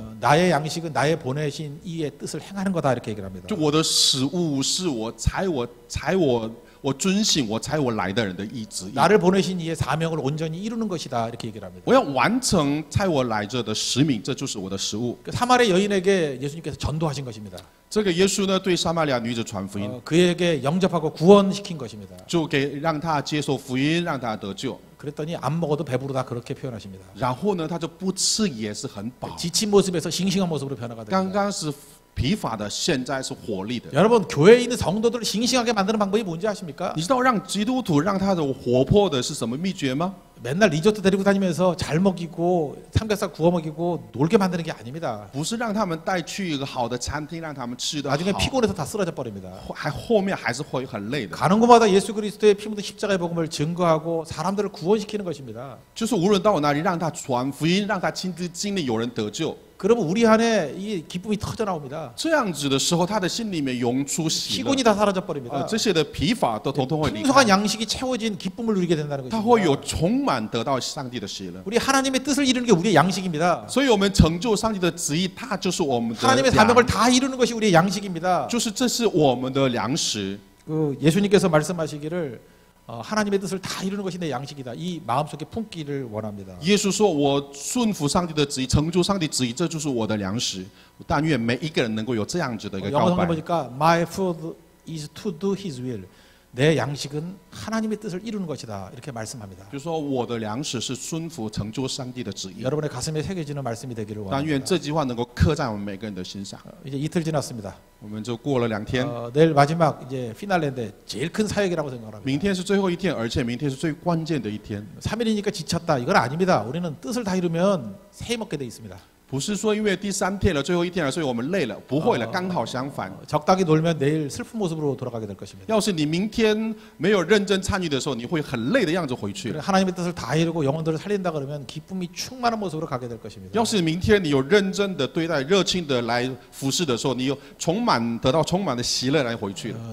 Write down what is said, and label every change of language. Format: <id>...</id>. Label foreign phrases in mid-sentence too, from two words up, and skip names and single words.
<ko>나의 양식은 나의 보내신 이의 뜻을 행하는 거다 이렇게 얘기를 합니다.</ko> <zh>就我的食物是我遵行我差我来的人的意志。</zh> <ko>나를 보내신 이의 사명을 온전히 이루는 것이다 이렇게 얘기를 합니다.</ko> <zh>我要完成差我来者的使命，这就是我的食物。</zh> <ko>그 사마리아 여인에게 예수님께서 전도하신 것입니다.</ko> <zh>这个耶稣呢，对撒玛利亚女子传福音，</zh> <ko>그에게 영접하고 구원시킨 것입니다.</ko> <zh>就让她接受福音，让她得救。</zh> <ko>그랬더니 안 먹어도 배부르다 그렇게 표현하십니다.</ko> <zh>然后呢，她就不吃也是很饱。</zh> <ko>지친 모습에서 싱싱한 모습으로 변화가</ko> <zh>刚</zh> <ko>됩니다.</ko> <zh>刚是疲乏的，现在是活力的。</zh> <ko>여러분 교회에 있는 성도들을 싱싱하게 만드는 방법이 뭔지 아십니까?</ko> <zh>你知道让基督徒让他的活泼的是什么秘诀吗？</zh> <ko>맨날 리조트 데리고 다니면서 잘 먹이고 삼겹살 구워 먹이고 놀게 만드는 게 아닙니다.</ko> <zh>不是让他们带去一个好的餐厅，让他们吃的好，</zh> <ko>나중에 피곤해서 다 쓰러져 버립니다.</ko> <zh>后面还是会很累的。</zh> <ko>가는 곳마다 예수 그리스도의 피 묻은 십자가의 복음을 증거하고 사람들을 구원시키는 것입니다.</ko> <zh>就是无论到哪里，让他传福音，让他亲自经历有人得救。</zh> <ko>그러면 우리 안에 이 기쁨이 터져 나옵니다.</ko> <zh>这样子的时候，他的心里面涌出喜乐，</zh> <ko>피곤이 다 사라져 버립니다.</ko> <zh>这些的疲乏都统统会离</zh> <ko>풍성한</ko> <zh>开，</zh> <ko>양식이 채워진 기쁨을 누리게 된다는</ko> <zh>他会有</zh> <ko>것입니다.</ko> <zh>充满得到上帝的喜乐。</zh> <ko>우리 하나님의 뜻을 이루는 게 우리의 양식입니다.</ko> <zh>所以，我们成就上帝的旨意，它就是我们的</zh> <ko>하나님의</ko> <zh>粮</zh> <ko>사명을 다 이루는 것이 우리의 양식입니다.</ko> <zh>就是这是我们的粮食。</zh> <ko>그 예수님께서 말씀하시기를 하나님의 뜻을 다 이루는 것이 내 양식이다. 이 마음속에 품기를 원합니다.</ko> <zh>耶稣说：“我顺服上帝的旨意，成就上帝旨意，这就是我的粮食。” 但愿每一个人能够有这样子的一个</zh> <ko>영어</ko> <zh>告</zh> <ko>성경</ko> <zh>白。</zh> <en>보니까 My food is to do His will.</en> <ko>내 양식은 하나님의 뜻을 이루는 것이다. 이렇게 말씀합니다.</ko> <zh>就说我的粮食是顺服成就上帝的旨意。</zh> <ko>여러분의 가슴에 새겨지는 말씀이 되기를</ko> <zh>但愿</zh> <ko>원합니다.</ko> <zh>这句话能够刻在我们每个人的心上。</zh> <ko>이제 이틀 지났습니다.</ko> <zh>我们就过了2天，</zh> <ko>내일 마지막 이제 피날레인데 제일 큰 사역이라고 생각합니다.</ko> <zh>明天是最后一天，而且明天是最关键的一天。</zh> <ko>3일이니까 지쳤다. 이건 아닙니다. 우리는 뜻을 다 이루면 새 먹게 돼 있습니다.</ko> <zh>不是说因为第3天了，最后一天了，所以我们累了，不会了，刚好相反。</zh> <ko>적당히 놀면 내일 슬픈 모습으로 돌아가게 될 것입니다.</ko> <zh>要是你明天没有认真参与的时候，你会很累的样子回去。</zh> <ko>하나님의 뜻을 다 이루고 영혼들을 살린다 그러면 기쁨이 충만한 모습으로 가게 될 것입니다.</ko> <zh>要是明天你有认真的对待、热情的来服侍的时候，你有得到充满的喜乐来回去的。</zh>